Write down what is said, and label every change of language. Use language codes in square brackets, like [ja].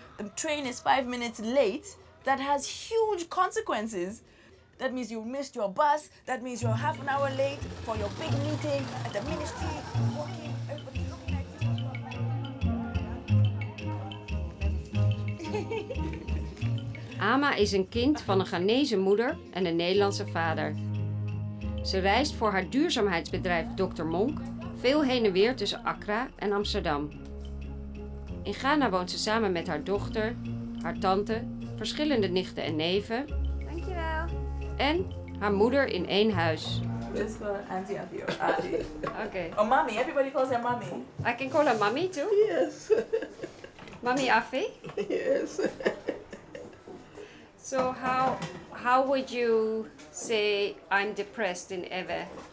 [en] The train is 5 minutes late. That has huge consequences. That means you missed your bus. That means you're half an hour late for your big meeting at the ministry. Walking, everybody looking at you. [nl] Ama is een kind van een Ghanese moeder en een Nederlandse vader. Ze reist voor haar duurzaamheidsbedrijf Dr. Monk veel heen en weer tussen Accra en Amsterdam. In Ghana woont ze samen met haar dochter, haar tante, verschillende nichten en neven. Dankjewel. En haar moeder in één huis. [en] Let's go auntie or auntie. Okay. Or mommy. Everybody calls her mommy. I can call her mommy too. Yes. Mommy Afi. Yes. So how would you say I'm depressed in Ewe?